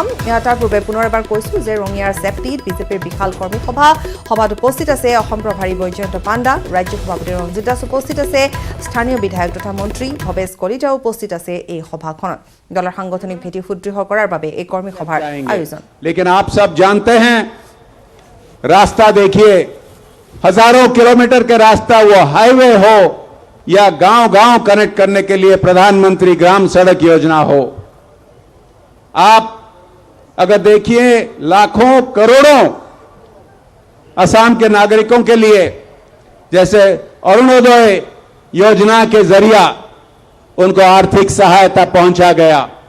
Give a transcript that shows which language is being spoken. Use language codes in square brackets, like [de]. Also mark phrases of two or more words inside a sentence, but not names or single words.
[as] তাৰ পূৰ্বে পুনৰ এবাৰ কৈছো যে ৰঙিয়াৰ সেপ্টিত বিজেপিৰ বিশাল কৰ্মী সভাত উপস্থিত আছে অসম প্ৰভাৰী বৈজয়ন্ত পাণ্ডা, ৰাজ্য সভাপতি ৰঞ্জিত দাস উপস্থিত আছে, স্থানীয় বিধায়ক তথা মন্ত্রী ভৱেশ কলিতা উপস্থিত আছে। এই সভাখনত দলৰ সাংগঠনিক ভেটি সুদৃঢ় কৰাৰ বাবে এই কৰ্মী সভাৰ আয়োজন। [hi] लेकिन आप सब जानते हैं, रास्ता देखिए, हजारों किलोमीटर के रास्ता, वो हाईवे हो या गांव-गांव कनेक्ट करने के लिए प्रधानमंत्री ग्राम सड़क योजना हो। आप अगर देखिए, लाखों करोड़ों असम के नागरिकों के लिए जैसे अरुणोदय योजना के जरिया उनको आर्थिक सहायता पहुंचा गया,